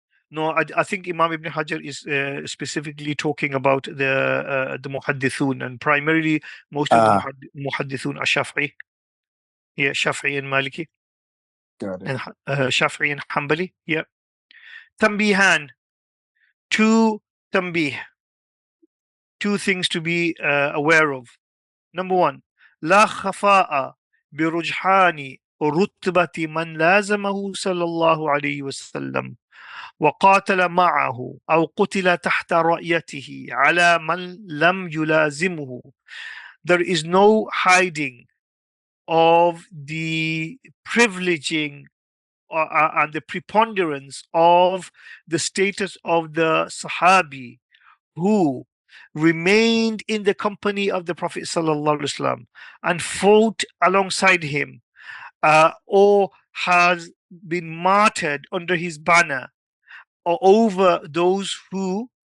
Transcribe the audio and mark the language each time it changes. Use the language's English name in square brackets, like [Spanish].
[English] No, I think Imam Ibn Hajar is specifically talking about the muhaddithun, and primarily most of the muhaddithun are Shafi'i. Yeah, Shafi'i and Maliki. Got it. And Shafi'i and Hanbali. Yeah. Tanbihan. Two things to be aware of. Number one, [Arabic] لا خفاء برجحان رتبة من لازمه صلى الله عليه وسلم وقاتل معه أو قتل تحت رأيته على من لم يلازمه. [English] There is no hiding of the privileging and the preponderance of the status of the Sahabi who remained in the company of the Prophet ﷺ and fought alongside him, or has been martyred under his banner, or over those who